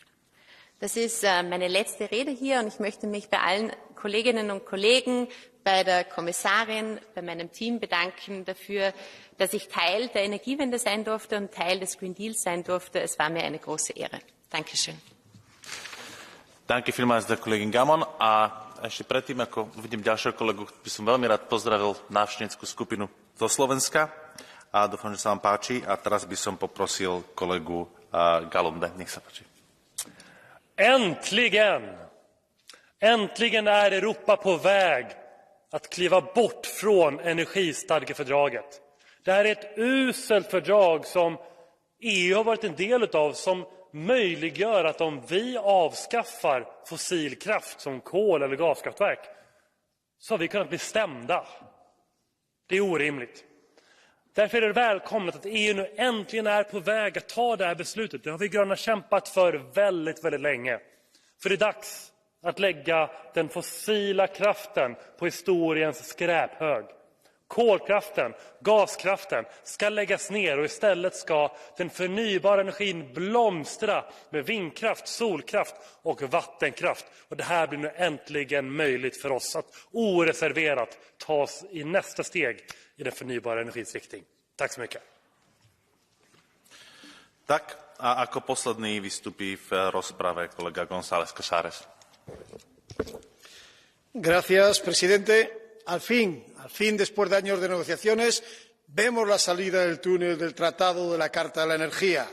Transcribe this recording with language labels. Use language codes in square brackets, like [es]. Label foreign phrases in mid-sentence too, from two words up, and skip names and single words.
[de] Das ist meine letzte Rede hier und ich möchte mich bei allen Kolleginnen und Kollegen, bei der Kommissarin, bei meinem Team bedanken dafür, dass ich Teil der Energiewende sein durfte und Teil des Green Deals sein durfte. Es war mir eine große Ehre. Dankeschön. Danke vielmals der Kollegin Gammon. [sk] A ešte predtým, ako uvidím ďalšieho kolegu, by som veľmi rád pozdravil návštevnícku skupinu zo Slovenska. A dúfam, že sa vám páči. A teraz by som poprosil kolegu Galunde. Nech sa páči. [sv] Äntligen är Europa på väg att kliva bort från energistadgefördraget. Det här är ett uselt fördrag som EU har varit en del av, som möjliggör att om vi avskaffar fossil kraft som kol eller gaskraftverk så har vi kunnat bli stämda. Det är orimligt. Därför är det välkommet att EU nu äntligen är på väg att ta det här beslutet. Det har vi gröna kämpat för väldigt, väldigt länge. För det är dags att lägga den fossila kraften på historiens skräphög. Kolkraften, gaskraften ska läggas ner och istället ska den förnybara energin blomstra med vindkraft, solkraft och vattenkraft. Och det här blir nu äntligen möjligt för oss att oreserverat ta oss i nästa steg i den förnybara energins riktning. Tack så mycket. [sk] Tak, a ako posledný vystupí v rozprave kolega González Casares. [es] Gracias, presidente. Al fin, después de años de negociaciones, vemos la salida del túnel del Tratado de la Carta de la Energía.